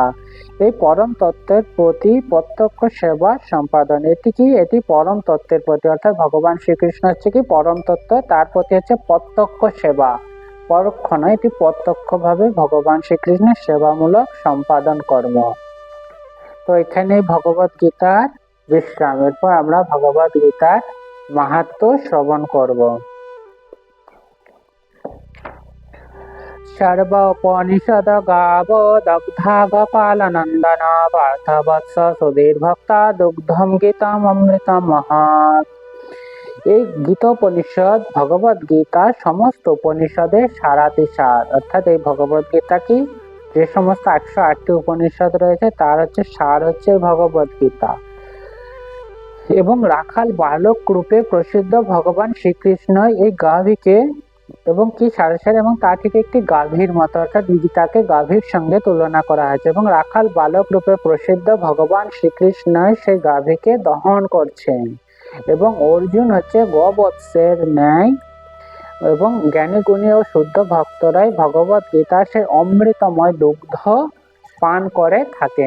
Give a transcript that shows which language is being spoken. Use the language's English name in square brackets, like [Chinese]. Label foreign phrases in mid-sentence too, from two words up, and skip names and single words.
[Bangla] এই পরম তত্ত্বের প্রতি প্রত্যক্ষ সেবা সম্পাদন, এটি পরম তত্ত্বের প্রতি, অর্থাৎ ভগবান শ্রীকৃষ্ণ হচ্ছে কি পরম তত্ত্ব, তার প্রতি হচ্ছে প্রত্যক্ষ সেবা, পরোক্ষ নয়, এটি প্রত্যক্ষভাবে ভগবান শ্রীকৃষ্ণের সেবামূলক সম্পাদন কর্ম। তো এখানে ভগবত গীতার বিশ্রাম, এরপর আমরা ভগবত গীতার মাহাত্ম্য শ্রবণ করব। [Sanskrit] सर्वोपनिषद गावो दग्धा गोपालनंदन पार्थवत्स सुधीर भक्ता दुग्धम गीतम अमृतम महात। [Bangla] এই গীতোপনিষদ ভগবত গীতা সমস্ত উপনিষদের সারাতিসার, অর্থাৎ এই ভগবত গীতা কি যে সমস্ত 108টি উপনিষদ রয়েছে তার সার হচ্ছে ভগবত গীতা। এবং রাখাল বালক রূপে প্রসিদ্ধ ভগবান শ্রীকৃষ্ণ এই গাভীকে এবং কি সারে এবং তা থেকে একটি গাভীর মতো, অর্থাৎ গীতাকে গাভীর সঙ্গে তুলনা করা হয়েছে এবং রাখাল বালক রূপে প্রসিদ্ধ ভগবান শ্রীকৃষ্ণ সেই গাভীকে দহন করছেন এবং অর্জুন হচ্ছে গোবৎসের ন্যায় এবং জ্ঞানী গুণী ও শুদ্ধ ভক্তরাই ভগবত গীতা সেই অমৃতময় দুগ্ধ পান করে থাকেন।